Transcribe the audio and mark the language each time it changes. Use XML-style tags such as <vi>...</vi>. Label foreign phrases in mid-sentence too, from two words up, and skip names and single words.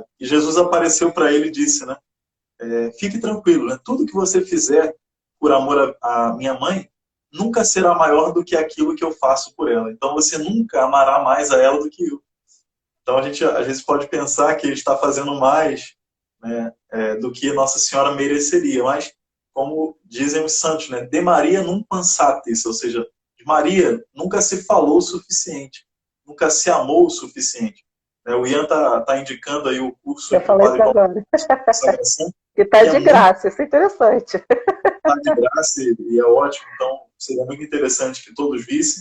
<pt>E Jesus apareceu para ele e disse, né, fique tranquilo, né, tudo que você fizer por amor à minha mãe, nunca será maior do que aquilo que eu faço por ela. Então você nunca amará mais a ela do que eu. Então a gente às vezes pode pensar que ele está fazendo mais, né, do que Nossa Senhora mereceria, mas como dizem os santos, né,</pt> <la>de Maria non pensatis,</la> <pt>ou seja, de Maria nunca se falou o suficiente, nunca se amou o suficiente. O Ian tá indicando aí o curso Eu do falei Padre isso Paulo agora. Consagração, E tá que é de muito graça, isso é interessante. de graça e é ótimo, então seria muito interessante que todos vissem.</pt>